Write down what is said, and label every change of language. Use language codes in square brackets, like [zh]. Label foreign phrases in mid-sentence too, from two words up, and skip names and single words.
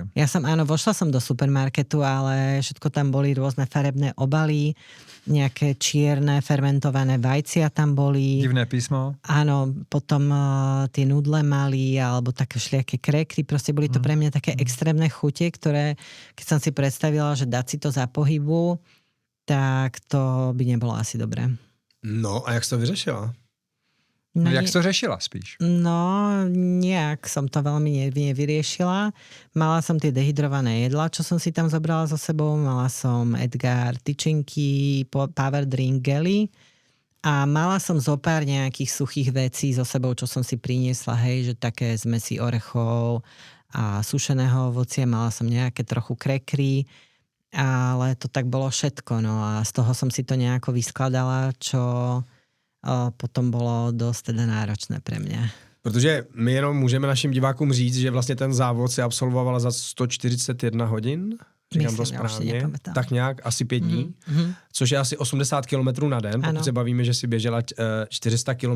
[sk] Ja som, áno, vošla som do supermarketu, ale všetko tam boli rôzne farebné obaly, nejaké čierne fermentované vajcia tam boli. Divné písmo. Áno, potom tie nudle mali, alebo také všelijaké krekry, proste boli to pre mňa také extrémne chute, ktoré, keď som si predstavila, že dať si to za pohybu, tak to by nebolo asi dobré. [cs] No a jak jsi to vyřešila? No, jak jsi to řešila spíš? No, [sk] nejak som to veľmi nevyriešila. Mala som tie dehydrované jedlá, čo som si tam zobrala so sebou. Mala som Edgar tyčinky, [en] power drink, [sk] gely. A mala som zo pár nejakých suchých vecí so sebou, čo som si priniesla, hej, že také zmesi orechov a sušeného ovocia. Mala som nejaké trochu krekry, ale to tak bolo všetko, no a z toho som si to nejako vyskladala, čo potom [cs] bylo dost teda náročné [sk] pre mě. [cs] Protože my jenom můžeme našim divákům říct, že vlastně ten závod si absolvovala za 141 hodin, říkám to správně, tak nějak asi 5 dní, což je asi 80 km na den, pokud se bavíme, že si běžela 400 km.